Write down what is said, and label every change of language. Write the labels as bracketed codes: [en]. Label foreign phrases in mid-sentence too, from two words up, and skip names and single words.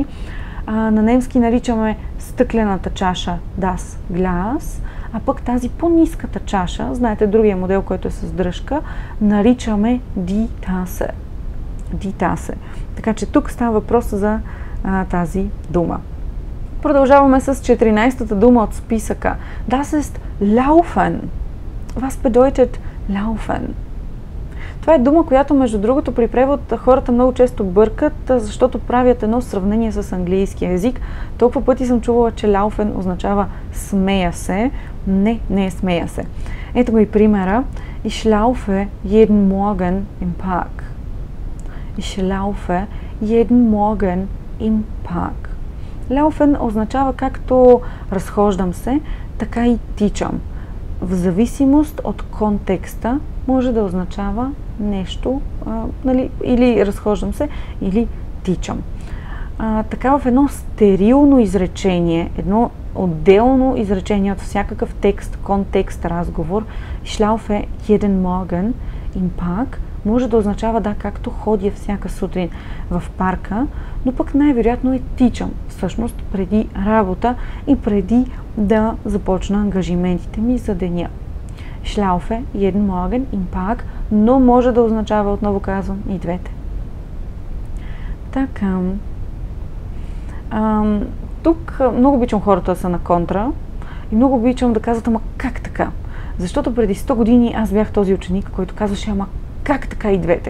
[bg] На немски наричаме стъклената чаша [de] das Glas, [bg] а пък тази по-ниската чаша, знаете другия модел, който е с дръжка, наричаме [de] die Tasse. Die Tasse. [bg] Така че тук става въпрос за тази дума. Продължаваме с 14-та дума от списъка. [de] Das ist laufen. Was bedeutet laufen? [bg] Това е дума, която между другото при превод хората много често бъркат, защото правят едно сравнение с английския език. Толкова пъти съм чувала, че laufen означава смея се. Не, не е смея се. Ето го и примера. [de] Ich laufe jeden Morgen im Park. Ich laufe jeden Morgen im Park. [bg] Laufen означава както разхождам се, така и тичам. В зависимост от контекста може да означава нещо, или разхождам се, или тичам. Така в едно стерилно изречение, едно отделно изречение от всякакъв текст, контекст, разговор, [de] Ich laufe jeden Morgen im Park, [bg] може да означава да, както ходя всяка сутрин в парка, но пък най-вероятно и тичам, всъщност преди работа и преди да започна ангажиментите ми за деня. [de] Ich laufe jeden Morgen im Park, [bg] но може да означава, отново казвам, и двете. Така. Тук много обичам хората да са на контра и много обичам да казват, ама как така? Защото преди 100 години аз бях този ученик, който казваше, ама как така и двете?